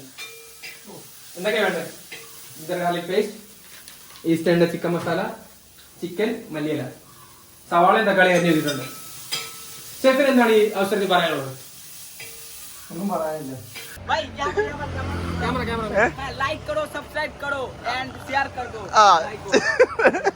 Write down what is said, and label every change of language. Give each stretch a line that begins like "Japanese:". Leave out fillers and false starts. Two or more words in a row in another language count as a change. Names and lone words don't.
Malayalam: എന്തൊക്കെയാ വേണ്ടത്?
English: ginger garlic paste,
Malayalam: ഈസ്റ്റേണിന്റെ ചിക്കൻ മസാല, ചിക്കൻ, മല്ലിയില, സവാളയും തക്കാളി അരിഞ്ഞു വെച്ചിട്ടുണ്ട്. ഷെഫിന് എന്താണ് ഈ അവസരത്തിൽ പറയാനുള്ളത്? ഒന്നും പറയാനില്ല. ക്യാമറ
Hindi: लाइक करो, सब्सक्राइब करो एंड शेयर कर दो.